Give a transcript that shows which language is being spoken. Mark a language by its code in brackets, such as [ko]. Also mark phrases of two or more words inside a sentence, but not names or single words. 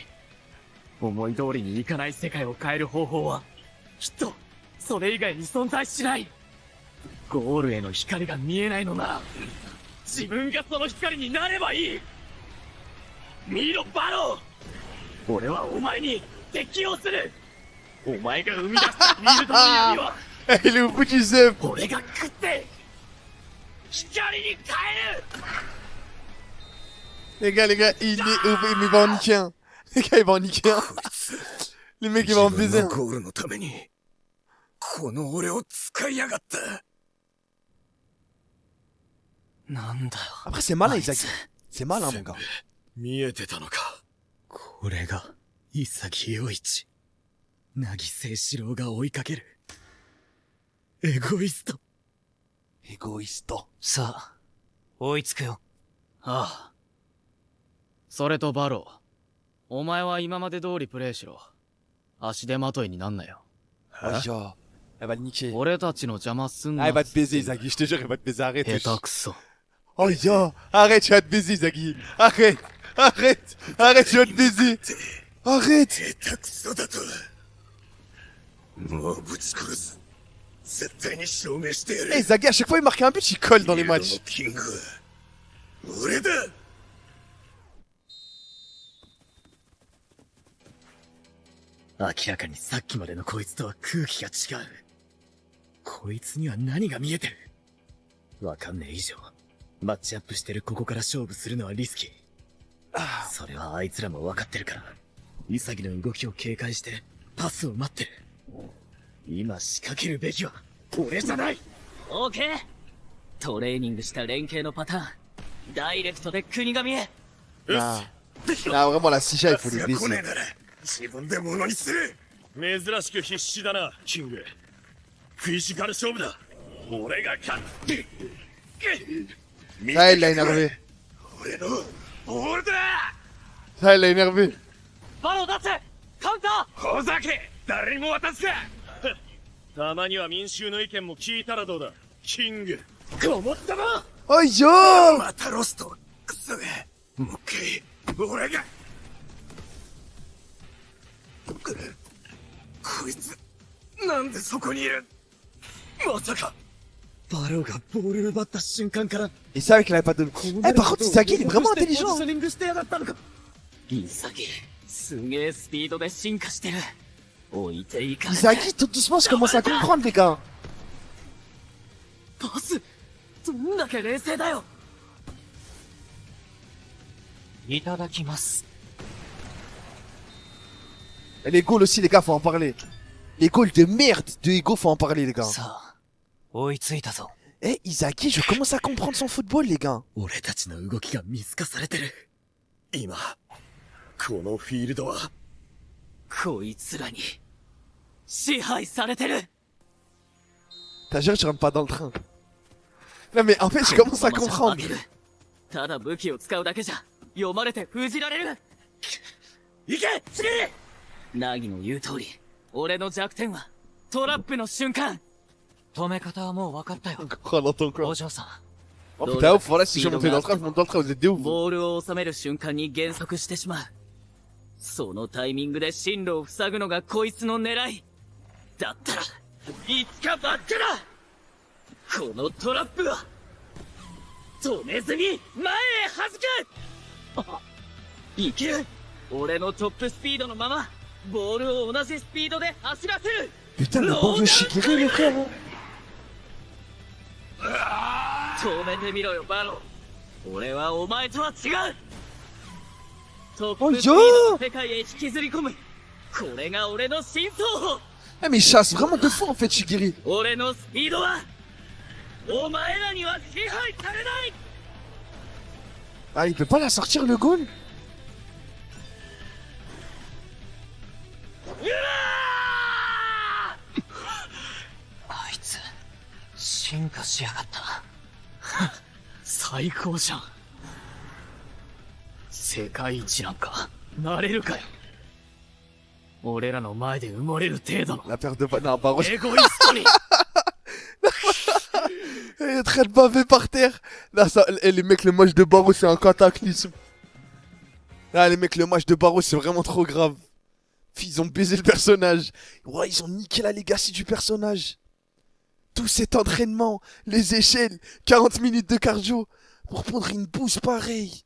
[ja] 思い通りにいかない世界を変える方法はきっとそれ以外に存在しない。ゴールへの光が見えないのなら自分がその光になればいい。見ろバロー。俺はお前に適応する。お前が生み出したフィールドの闇は [fr] Il est au bout du zep. [ja] 俺が食って光に変える。 [fr] Les gars, il est mais il va en niquer un. Les gars, il va en niquer un. Les mecs, ils vont en baiser un. [ja] ゴールのためにこの俺を使いやがった。なんだよ。 [fr] Après, c'est malin, Izagi. C'est malin, mon gars. [ja] 見えてたのか。これが潔陽一。凪誠志郎が追いかけるエゴイスト。エゴイスト。さあ、追いつくよ。ああ。それとバロー、 お前は今まで通りプレイしろ。足手まといになんなよ。 [fr] Oh ya, elle va le niquer. [ja] 俺たちの邪魔すんな。 [fr] Ah, elle va te baiser, Zaggy, je te jure, elle va te baiser, arrête. [ja] 下手くそ。 [fr] Oh ya, arrête, je vais te baiser, Zaggy. Arrête, arrête, arrête, je vais te baiser. Arrête. [ja] もうぶち殺す。絶対に証明してやる。 [fr] Eh, Zaggy, à chaque fois il marque un but, il colle dans les matchs. [ja] キングは俺だ。明らかにさっきまでのこいつとは空気が違う。こいつには何が見えてる？わかんねえ以上、マッチアップしてるここから勝負するのはリスキー。それはあいつらもわかってるから、潔の動きを警戒してパスを待ってる。今仕掛けるべきは俺じゃない。オーケー。トレーニングした連携のパターン、ダイレクトで国神へ。 [fr] Nah, vraiment la Sisha, il faut les baiser. [ja] 自分で物にする。珍しく必死だな、キング。フィジカル勝負だ。俺が勝って [fr] Ça, il l'a énervé. [ja] 俺のボールだ。 [fr] Ça, il l'a énervé. [ja] バロ出せ。カウンター。ほざけ、誰にも渡すか。たまには民衆の意見も聞いたらどうだ、キング。ごもったな。 Oh yo. またロスト。くそが。もう一回、俺が。こいつ、なんでそこにいる。まさか。バロがボール奪った瞬間から。 [fr] Il savait qu'il avait pas de. Eh, par contre, Zaggy, il est vraiment intelligent. [ja] イサギ、すげえスピードで進化してる。置いていかない。 [fr] Zaggy, tout doucement, je commence à comprendre, les gars. [ja] パス、どんだけ冷静だよ。いただきます。 [fr] Et les goals aussi, les gars, faut en parler. Les goals de merde de Ego, faut en parler, les gars. Eh, Izaki, je commence à comprendre son football, les gars. [ja] 俺たちの動きが見透かされてる。今、このフィールドは、こいつらに支配されてる。 [fr] T'as juré, tu rentres pas dans le train. Non, mais en fait, je commence à comprendre. [ja] ただ武器を使うだけじゃ読まれて封じられる。行け、次。ナギの言う通り、俺の弱点はトラップの瞬間。止め方はもう分かったよ。お嬢さん。 [fr] Oh putain, ouf, voilà, si je montais dans le train, je monte dans le train, vous êtes des ouf. [ja] ボールを収める瞬間に減速してしまう。そのタイミングで進路を塞ぐのがこいつの狙い。だったら、いつかバックだ。このトラップは、止めずに前へ弾く。いける。俺のトップスピードのまま、ボールを同じスピードで走らせる。 [fr] Putain, le bon vieux Shigiri, les frères. [ja] 止めてみろよ、バロ。俺はお前とは違う。トップスピードの世界へ引きずり込む。これが俺の真相法。 [fr] Eh, mais il chasse vraiment de fou, en fait, Shigiri. [ja] 俺のスピードは、お前らには支配されない。 [fr] Ah, il peut pas la sortir, le goal? [ja] あいつ進化しやがった。最高じゃん。世界一なんかなれるかよ。俺らの前で埋もれる程度の [fr] La paire de non, Barreau. [ja] エゴイストに。 [fr] Il est en train de baver par terre. Là, ça, les mecs, le match de Barreau, c'est un cataclysme. Là, les mecs, le match de Barreau, c'est vraiment trop grave. Ils ont baisé le personnage. Ouais, ils ont niqué la legacy du personnage. Tout cet entraînement, les échelles, 40 minutes de cardio pour prendre une bouse pareille.